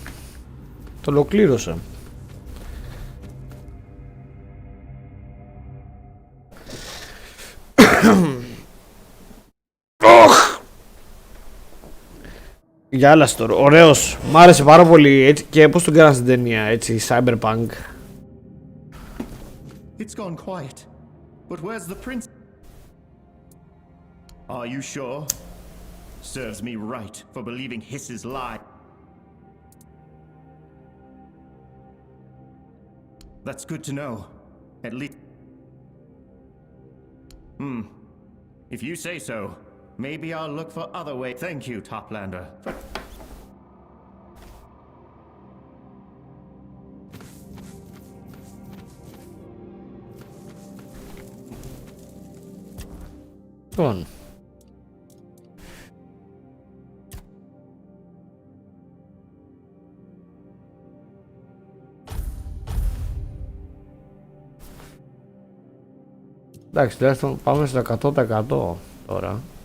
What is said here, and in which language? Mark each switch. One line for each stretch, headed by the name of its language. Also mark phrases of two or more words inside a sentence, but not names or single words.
Greek: Το ολοκλήρωσα. Για άλλα store. Ωραίος. Μ' άρεσε πάρα πολύ. Έτσι, και πώς τον κάνανε στην ταινία, έτσι, cyberpunk.
English: It's gone quiet. But where's the prince? Are you sure? Serves me right for believing Hiss's lie. That's good to know. At least... If you say so, maybe I'll look for other way. Thank you, Toplander.
Greek: Λοιπόν. Εντάξει, τουλάχιστον πάμε στο 100% τώρα.